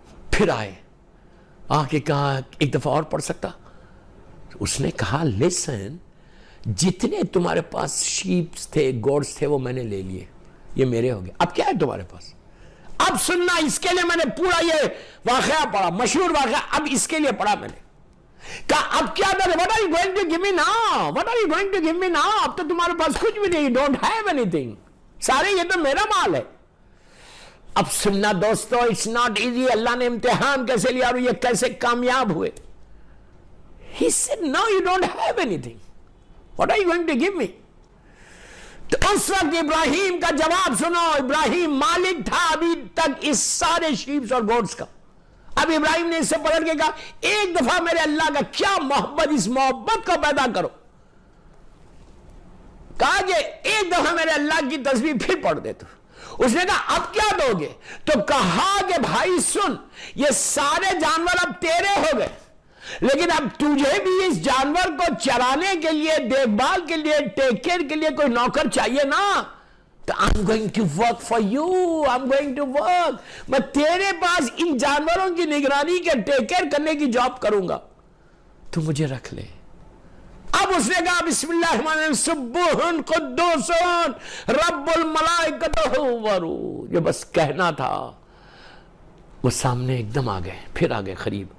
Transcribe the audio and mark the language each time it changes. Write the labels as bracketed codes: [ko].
[ur] پھر آئے, آ کے کہا ایک دفعہ اور پڑھ سکتا. اس نے کہا لسن, جتنے تمہارے پاس شیپس تھے, گوڈس تھے, وہ میں نے لے لیے, یہ میرے ہو گئے. اب کیا ہے تمہارے پاس؟ اب سننا, اس کے لیے میں نے پورا یہ واقعہ پڑھا, مشہور واقعہ, اب اس کے لیے پڑھا میں نے. کہا اب کیا دے, [en] what are you going to give me now? What are you going to give me now? [ur] اب تو تمہارے پاس کچھ بھی نہیں, [en] you don't have anything. [ur] سارے یہ تو میرا مال ہے. اب سننا دوستو, [en] it's not easy. [ur] اللہ نے امتحان کیسے لیا اور یہ کیسے کامیاب ہوئے. [en] He said, no, you don't have anything. What are you going to give me? [ur] تو اس وقت ابراہیم کا جواب سنو. ابراہیم مالک تھا ابھی تک اس سارے شیپس اور گوٹس کا. اب ابراہیم نے اس سے پلٹ کے کہا ایک دفعہ میرے اللہ کا کیا محبت, اس محبت کو پیدا کرو. کہا کہ ایک دفعہ میرے اللہ کی تسبیح پھر پڑھ دے تو. اس نے کہا اب کیا دو گے؟ تو کہا کہ بھائی سن, یہ سارے جانور اب تیرے ہو گئے, لیکن اب تجھے بھی اس جانور کو چرانے کے لیے, دیکھ بھال کے لیے, ٹیک کیئر کے لیے کوئی نوکر چاہیے نا. تو [en] I'm going to work for you, I'm going to work. [ur] میں تیرے پاس ان جانوروں کی نگرانی کے, ٹیک کیئر کرنے کی جاب کروں گا, تو مجھے رکھ لے. اب اس نے کہا [ar] بسم اللہ الرحمن الرحیم سبوحن قدوسن رب الملائکۃ والروح. [ur] یہ بس کہنا تھا. وہ سامنے ایک دم آ گئے, پھر آ گئے قریب.